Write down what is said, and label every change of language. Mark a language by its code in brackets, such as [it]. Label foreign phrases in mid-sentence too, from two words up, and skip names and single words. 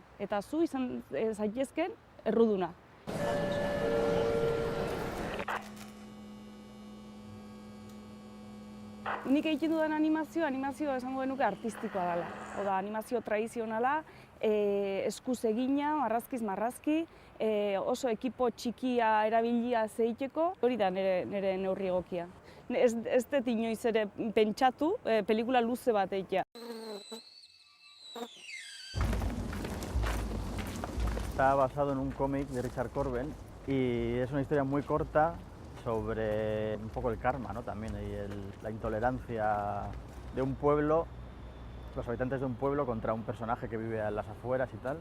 [eu] Eta zu izan zaitezken erruduna. Nik egiten dudan animazioa esango genuke artistikoa dela. Oda, animazio tradizionala, eskuz egina, marrazkiz marrazki, oso ekipo txikia erabilia zeiteko, hori da nire neurri egokia. Ez dut inoiz ere pentsatu, pelikula luze bat egitea. [es] Está basado en un cómic de Richard Corben y es una historia muy corta sobre un poco el karma, ¿no? También y la intolerancia de un pueblo, los habitantes de un pueblo contra un personaje que vive en las afueras y tal.